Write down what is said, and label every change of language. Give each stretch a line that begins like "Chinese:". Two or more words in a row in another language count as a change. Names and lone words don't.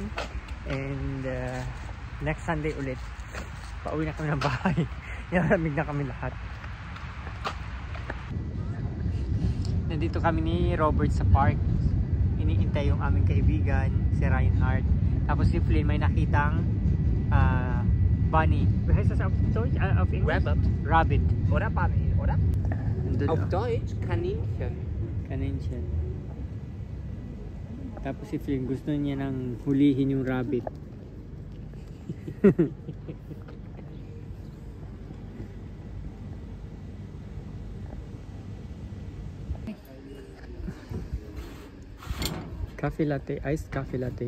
English: And next Sunday
Filipino: ulit, pauwi na kami ng bahay. Malamig na kami lahat. Nandito kami ni Robert sa park. Iniintay yung aming kaibigan, si Reinhardt. Tapos si Flynn may nakitang bunny.
German: Wie heißt das auf Deutsch? Auf English? Rabbit. Oder Bunny, oder? Auf Deutsch Kaninchen. Kaninchen.
Filipino: Tapos si Flynn gusto niya nang hulihin yung rabbit.
English: Coffee latte, iced coffee latte.